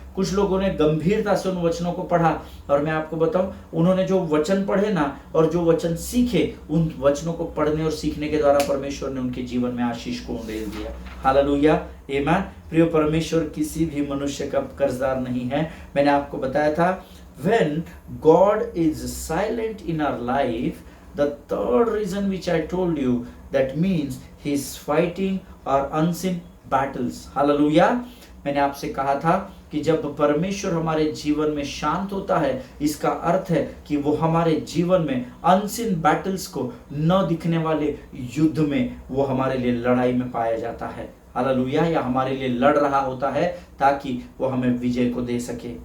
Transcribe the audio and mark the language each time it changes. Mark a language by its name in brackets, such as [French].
[Hindi] कुछ लोगों ने गंभीरता से उन वचनों को पढ़ा और मैं आपको बताऊं उन्होंने जो वचन पढ़े ना और जो वचन सीखे, उन वचनों को पढ़ने और सीखने के द्वारा परमेश्वर ने उनके जीवन में आशीष को उंडेल दिया। हालेलुया। आमीन। प्रिय परमेश्वर किसी भी मनुष्य का कर्जदार नहीं है। मैंने आपको बताया था [English] when God is silent in our life, the third reason which I told you, that means he is fighting our unseen battles. [Hindi] Hallelujah. मैंने आपसे कहा था कि जब परमेश्वर हमारे जीवन में शांत होता है इसका अर्थ है कि वो हमारे जीवन में अनसीन बैटल्स को न दिखने वाले युद्ध में वो हमारे लिए लड़ाई में पाया जाता है। हालेलुया। या हमारे लिए लड़ रहा होता है ताकि वो हमें विजय को दे सके।